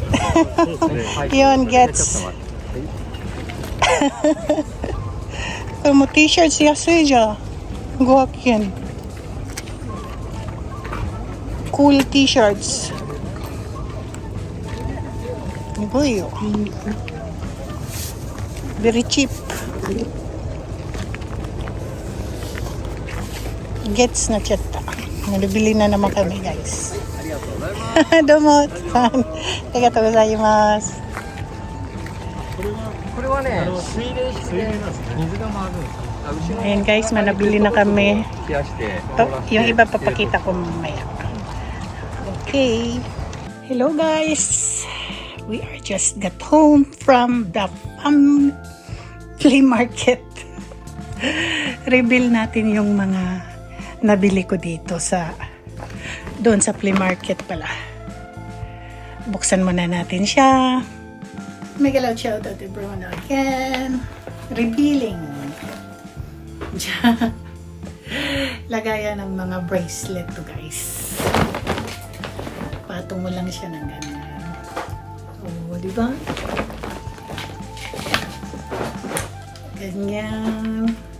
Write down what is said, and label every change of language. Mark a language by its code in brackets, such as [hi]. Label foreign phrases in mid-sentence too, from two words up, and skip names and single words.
[ja] イオンゲッツちょっと待って。これも T シャツ安いじゃん500円クール T シャツすごいよ [en] very cheap [ja] gets na chata. [tl] Nabili na naman kami, guys. [ja] どうも、さん. ありがとうございます. これはね水冷式で水が回るんですよ。あ後ろ [tl] Ayan guys, manabili na kami. [ja] 冷やして [tl] Oh, yung iba papakita ko mamaya. [en] Okay. Hello guys. We are just got home from the flea market. [tl] Reveal natin yung mga nabili ko dito doon sa flea market pala. Buksan muna natin siya. [en] Mega loud shout out to Bruno again. Revealing. [tl] Diyan. Lagayan ng mga bracelet to guys. Patong mo lang siya ng ganyan. Oh, di ba? Ganyan.